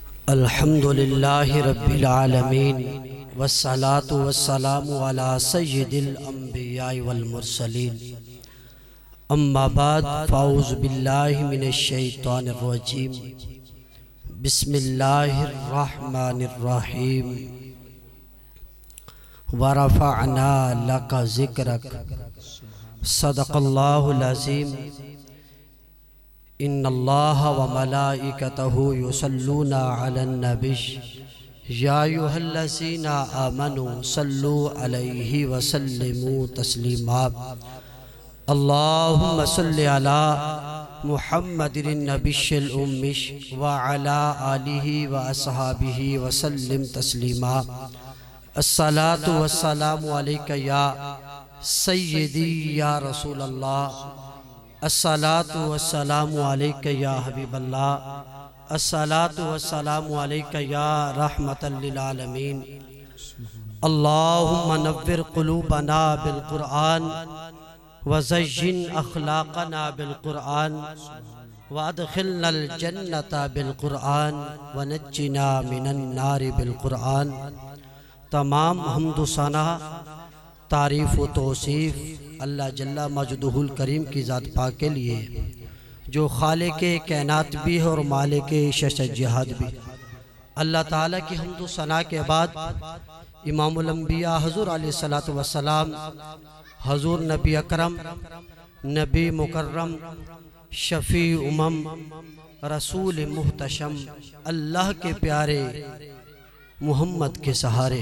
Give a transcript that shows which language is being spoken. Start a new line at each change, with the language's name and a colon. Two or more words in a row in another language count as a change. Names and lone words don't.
Arabic: الحمد لله رب العالمين والصلاة والسلام على سيد الأنبياء والمرسلين أما بعد فأعوذ بالله من الشيطان الرجيم بسم الله الرحمن الرحيم ورفعنا لك ذكرك صدق الله العظيم إن الله وملائكته يصلون على النبي يا أيها الذين آمنوا صلوا عليه وسلموا تسليما اللهم صل على محمد النبي الأمي وعلى آله وأصحابه وسلم تسليما الصلاة والسلام عليك يا سيدي يا رسول الله الصلاة والسلام عليك يا حبيب الله الصلاة والسلام عليك يا رحمة للعالمين اللهم نور قلوبنا بالقرآن وزين أخلاقنا بالقرآن وأدخلنا الجنة بالقرآن ونجنا من النار بالقرآن.
Urdu: تمام حمدو ثنا تعریف و توصیف اللہ
Arabic: جل مجده الكريم
Urdu: کی ذات پاک کے لیے جو خالقِ کائنات بھی ہے اور مالکِ شش جہاد بھی. اللہ تعالیٰ کی حمدو ثنا کے بعد امام الانبیاء حضور
Arabic: عليه الصلاة والسلام
Urdu: حضور نبی اکرم نبی مکرم شفیع امم رسول محتشم اللہ کے پیارے محمد کے سہارے.